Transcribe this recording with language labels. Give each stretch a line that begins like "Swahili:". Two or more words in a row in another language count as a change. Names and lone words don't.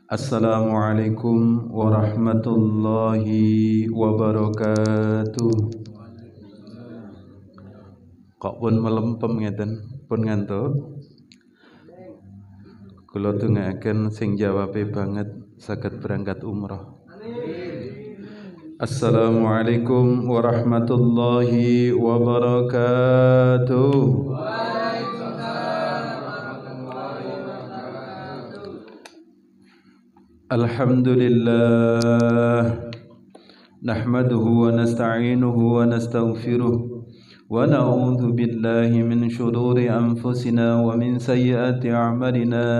Arabic: السلام عليكم ورحمة الله وبركاته.
Javanese: Kok pun melempem ngeten, pun ngantuk. Kula tungaaken sing jawabe banget saged berangkat umrah.
Arabic: السلام عليكم ورحمة الله وبركاته. الحمد لله، نحمده ونستعينه ونستغفره ونعوذ بالله من شرور أنفسنا ومن سيئات أعمالنا.